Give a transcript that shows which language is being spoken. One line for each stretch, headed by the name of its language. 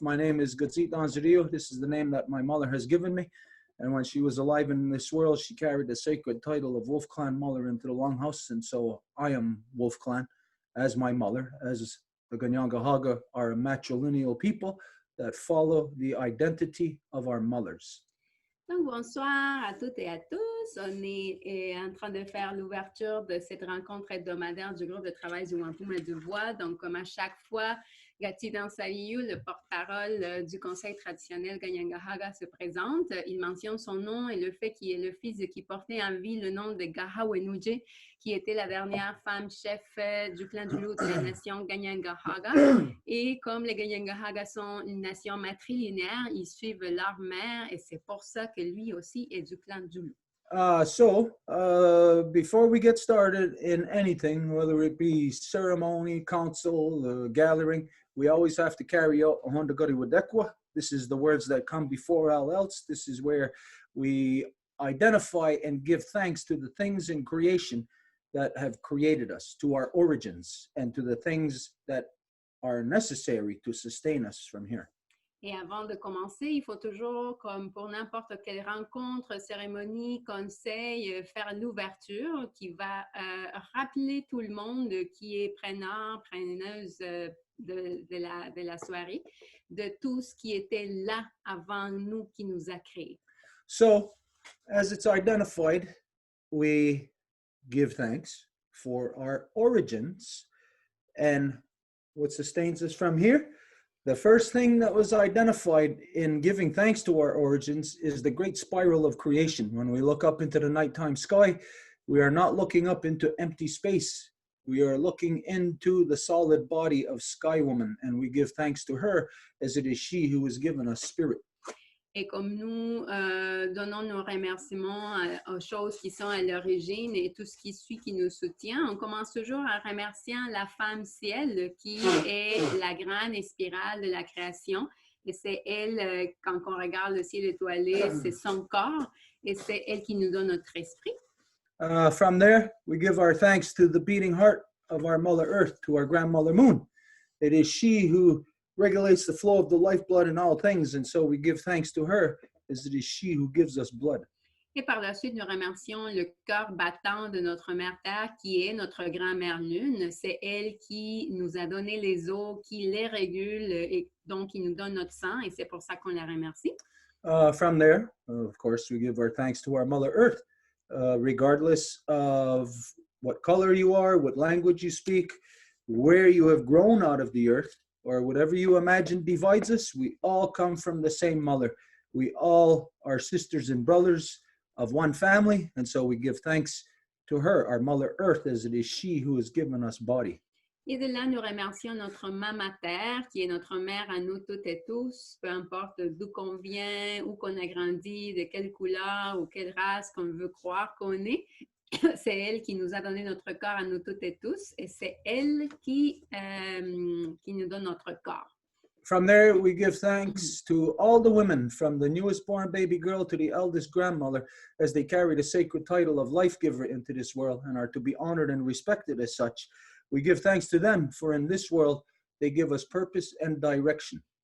English: My name is Gazit Anzario. This is the name that my mother has given me. And when she was alive in this world, she carried the sacred title of Wolf Clan Mother into the Longhouse. And so I am Wolf Clan as my mother, as the Ganyangahaga are a matrilineal people that follow the identity of our mothers.
French: Donc, bonsoir à toutes et à tous. On est en train de faire l'ouverture de cette rencontre hebdomadaire du groupe de travail du Wampum et Deux Voies. Donc, comme à chaque fois, Gati Dansaliou, le porte-parole du conseil traditionnel Ganyangahaga, se présente. Il mentionne son nom et le fait qu'il est le fils qui portait en vie le nom de Gahawenuje, qui était la dernière femme chef du clan du loup de la nation Ganyangahaga. Et comme les Ganyangahaga sont une nation matrilinéaire, ils suivent leur mère et c'est pour ça que lui aussi est du clan du loup.
English: Before we get started in anything, whether it be ceremony, council, gathering, we always have to carry out Ahondagari Wadekwa. This is the words that come before all else. This is where we identify and give thanks to the things in creation that have created us, to our origins, and to the things that are necessary to sustain us from here.
French: Et avant de commencer, il faut toujours, comme pour n'importe quelle rencontre, cérémonie, conseil, faire l'ouverture qui va rappeler tout le monde qui est preneur, preneuse de la soirée, de tout ce qui était là avant nous, qui nous a créés.
English: So, as it's identified, we give thanks for our origins and what sustains us from here. The first thing that was identified in giving thanks to our origins is the great spiral of creation. When we look up into the nighttime sky, we are not looking up into empty space. We are looking into the solid body of Sky Woman, and we give thanks to her as it is she who has given us spirit.
French: Et comme nous donnons nos remerciements aux choses qui sont à l'origine et tout ce qui suit qui nous soutient, on commence toujours en remerciant la femme ciel qui est la grande spirale de la création. Et c'est elle, quand on regarde le ciel étoilé, c'est son corps et c'est elle qui nous donne notre esprit.
English: From there, we give our thanks to the beating heart of our Mother Earth, to our grandmother Moon. It is she who regulates the flow of the lifeblood in all things, and so we give thanks to her, as it is she who gives us blood.
French: Et par la suite, nous remercions le cœur battant de notre mère Terre, qui est notre grand-mère Lune. C'est elle qui nous a donné les eaux, qui les régule et donc qui nous donne notre sang, et c'est pour ça qu'on la remercie.
English: From there, of course, we give our thanks to our Mother Earth, regardless of what color you are, what language you speak, where you have grown out of the earth, or whatever you imagine divides us, we all come from the same mother. We all are sisters and brothers of one family, and so we give thanks to her, our Mother Earth, as it is she who has given us body.
French: Et de là, nous remercions notre Maman Terre, qui est notre mère à nous toutes et tous, peu importe d'où qu'on vient, où qu'on a grandi, de quelle couleur ou quelle race qu'on veut croire qu'on est. C'est elle qui nous a donné notre corps à nous toutes et tous, et c'est elle qui nous donne notre corps.
English: From there, we give thanks to all the women, from the newest born baby girl to the eldest grandmother, as they carry the sacred title of life giver into this world and are to be honored and respected as such. We give thanks to them, for in this world, they give us purpose and direction.